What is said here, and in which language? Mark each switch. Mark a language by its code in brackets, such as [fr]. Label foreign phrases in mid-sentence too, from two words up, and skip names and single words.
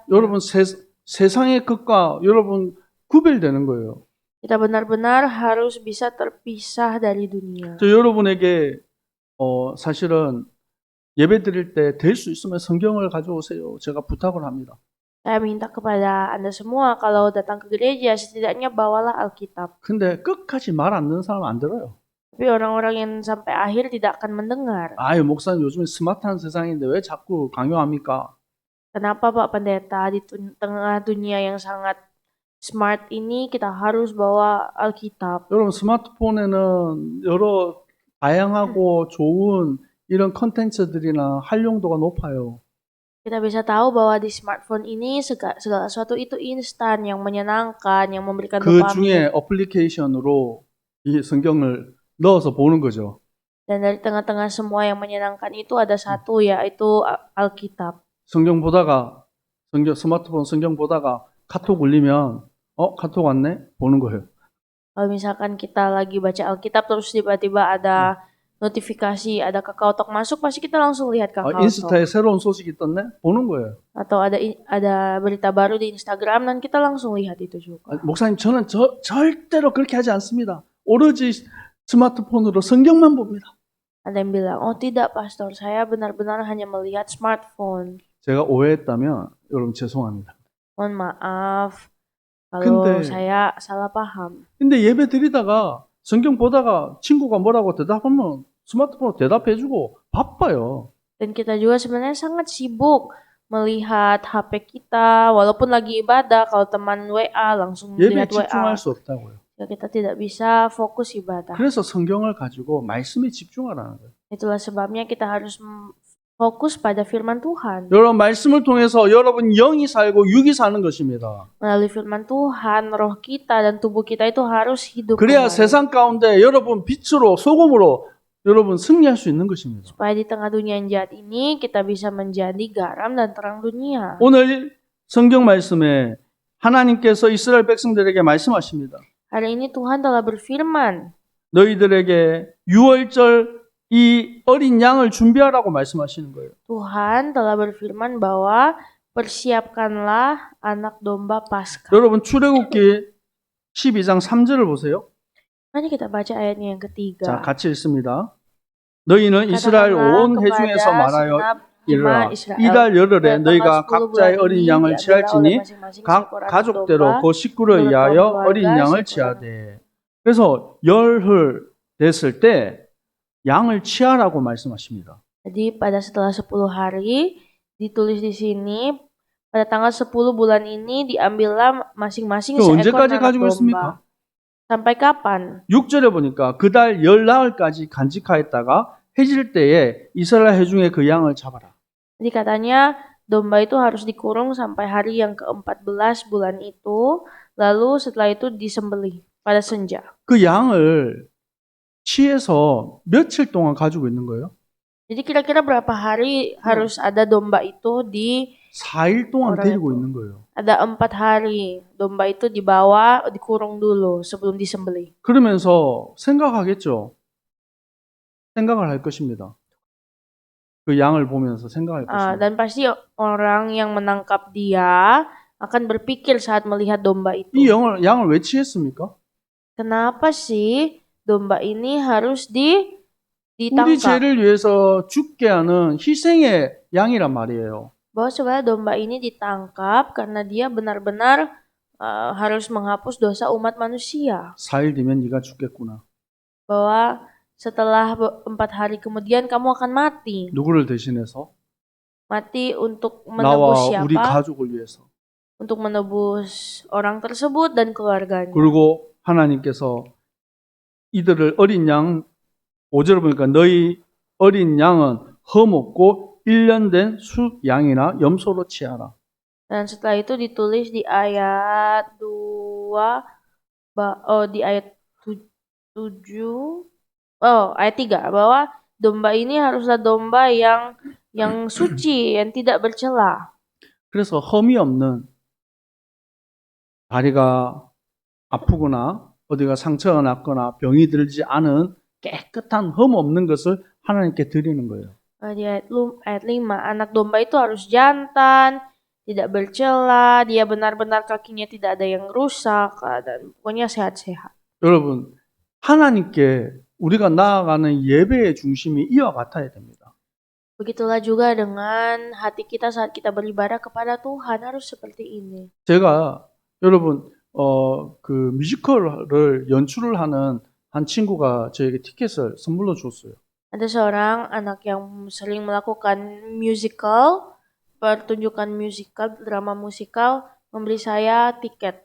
[ko] 여러분, 세상의 것과 여러분 구별되는 거예요. [id] Kita benar-benar harus bisa terpisah dari dunia. [ko] 저 여러분에게 사실은 예배 드릴 때 될 수 있으면 성경을 가져오세요. 제가 부탁을 합니다. [id] Saya minta kepada Anda semua kalau datang ke gereja setidaknya bawalah Alkitab. [ko] 근데 끝까지 말 안 듣는 사람은 안 들어요. [id] Tapi orang-orang yang sampai akhir tidak akan mendengar. [ko] 아유, 목사님 요즘에 스마트한 세상인데 왜 자꾸 강요합니까? [id] Kenapa Pak Pendeta di tengah dunia yang sangat smart ini kita harus bawa Alkitab? [ko] 여러분, 스마트폰에는 여러 다양하고 좋은 이런 컨텐츠들이나 활용도가 높아요. [id] Kita bisa tahu bahwa di smartphone ini segala sesuatu itu instan, yang menyenangkan, yang memberikan [ko] 그 [id] dopamin. [ko] 중에 어플리케이션으로 이 성경을 넣어서 보는 거죠. [id] Dan dari tengah-tengah semua yang menyenangkan itu ada satu, yaitu Alkitab. [ko] 스마트폰 성경 보다가 카톡 울리면 카톡 왔네? 보는 거예요. [id] Kalau misalkan kita lagi baca Alkitab terus tiba-tiba ada notifikasi, ada KakaoTalk masuk, pasti kita langsung lihat KakaoTalk. [ko] 인스타에 새로운 소식이 떴네? 보는 거예요. [id] Atau ada berita baru di Instagram dan kita langsung lihat itu juga. [ko] 목사님, 저는 절대로 그렇게 하지 않습니다. 오로지 스마트폰으로 성경만 봅니다. [id] Ada yang bilang, oh tidak pastor, saya benar-benar hanya melihat smartphone. [ko] 제가 오해했다면 여러분 죄송합니다. [id] Mohon maaf kalau [ko] 근데- [id] saya salah paham. [ko] 근데 예배 드리다가 성경 보다가 친구가 뭐라고 대답하면 스마트폰으로 대답해주고 바빠요. [id] Dan kita juga sebenarnya sangat sibuk melihat HP kita, walaupun lagi ibadah, kalau teman WA langsung [ko] 예배에 [id] lihat WA. [ko] 집중할 수 없다고요. [id] Ya, kita tidak bisa fokus ibadah. [ko] 그래서 성경을 가지고 말씀에 집중하라는 거예요. [id] Itulah sebabnya kita harus fokus pada firman Tuhan. [ko] 여러분, 말씀을 통해서 여러분 영이 살고 육이 사는 것입니다. [id] Melalui firman Tuhan, roh kita dan tubuh kita itu harus hidup [ko] 그래야 [id] kembali. [ko] 세상 가운데 여러분 빛으로 소금으로 여러분 승리할 수 있는 것입니다. [id] Supaya di tengah dunia yang jahat ini kita bisa menjadi garam dan terang dunia. [ko] 오늘 성경 말씀에 하나님께서 이스라엘 백성들에게 말씀하십니다. [id] Hari ini Tuhan telah berfirman, [ko] 너희들에게 유월절 이 어린 양을 준비하라고 말씀하시는 거예요. [id] Tuhan telah berfirman bahwa persiapkanlah anak domba Paskah. [ko] 여러분, 출애굽기 12장 3절을 보세요. [id] Mari kita baca ayatnya yang [ko] 자, [id] ketiga. [ko] 같이 읽습니다. 너희는 이스라엘 온 [id] Katakanlah [ko] 회중에서 [id] kepada [ko] 말하여 [id] segenap [ko] 이르라 [id] jemaah Israel. [ko] 이달 열흘에 [id] Pada tanggal [ko] 너희가 [id] 10 bulan [ko] 각자의 어린 [id] ini [ko] 양을 [id] diambillah oleh [ko] 취할지니 [id] masing-masing [ko] 각 [id] seekor anak [ko] 가족대로 [id] domba [ko] 그 식구를 [id] menurut [ko] 위하여 [id] kaum [ko] 어린 [id] keluarga [ko] 양을 [id] seekor anak. [ko] 취하되. 그래서 열흘 됐을 때 양을 취하라고 말씀하십니다. [id] Jadi pada setelah 10 hari ditulis di sini pada tanggal 10 bulan ini diambillah masing-masing [ko] 그 [id] seekor [ko] 언제까지 [id] anak [ko] 가지고 있습니까? [id] domba. Sampai kapan? [ko] 6절에 보니까 그달 열나흘까지 간직하였다가 해질 때에 이스라엘 회중에 그 양을 잡아라. [id] Jadi katanya domba itu harus dikurung sampai hari yang ke-14 bulan itu, lalu setelah itu disembelih pada senja. [ko] 그 양을 취해서 며칠 동안 가지고 있는 거예요? [id] Jadi kira-kira berapa hari harus ada domba itu [ko] 4일 동안 [id] orang [ko] 데리고 [id] itu. [ko] 있는 거예요. [id] Ada 4 hari domba itu dibawa, dikurung dulu sebelum disembelih. [ko] 그러면서 생각하겠죠. 생각을 할 것입니다. 그 양을 보면서 생각할 것입니다. [id] Dan pasti orang yang menangkap dia akan berpikir saat melihat domba itu. [ko] 이 양을 왜 취했습니까? [id] Kenapa sih domba ini harus [ko] 우리 [id] ditangkap? [ko] 죄를 위해서 죽게 하는 희생의 양이란 말이에요. [id] Bahwa sebenarnya domba ini ditangkap karena dia benar-benar harus menghapus dosa umat manusia. [ko] 4일 뒤면 네가 죽겠구나. [id] Bahwa setelah 4 hari kemudian kamu akan mati. [ko] 누구를 대신해서? [id] Mati untuk menebus [ko] 나와 우리 [id] siapa? [ko] 가족을 위해서. [id] Untuk menebus orang tersebut dan keluarganya. [ko] 그리고 하나님께서 이들을 어린 양 5절을 보니까 너희 어린 양은 험없고 1년 된 숫 양이나 염소로 취하라. [id] Dan setelah itu ditulis di ayat 2 di ayat 7 ayat 3 bahwa domba ini haruslah domba yang suci, yang tidak bercela. [ko] 그래서 험이 없는 다리가 아프거나 어디가 상처가 났거나 병이 들지 않은 깨끗한 흠 없는 것을 하나님께 드리는 거예요. [id] Di ayat 5, anak domba itu harus jantan, tidak bercela, dia benar-benar kakinya tidak ada yang rusak, dan pokoknya sehat-sehat. [ko] 여러분, 하나님께 우리가 나아가는 예배의 중심이 이와 같아야 됩니다. [id] Begitulah juga dengan hati kita saat kita beribadah kepada Tuhan, harus seperti ini. [ko] 제가 여러분 그 뮤지컬을 연출을 하는 한 친구가 저에게 티켓을 선물로 줬어요. [id] Ada seorang anak yang sering melakukan musical, pertunjukan musikal, drama musikal, memberi saya tiket.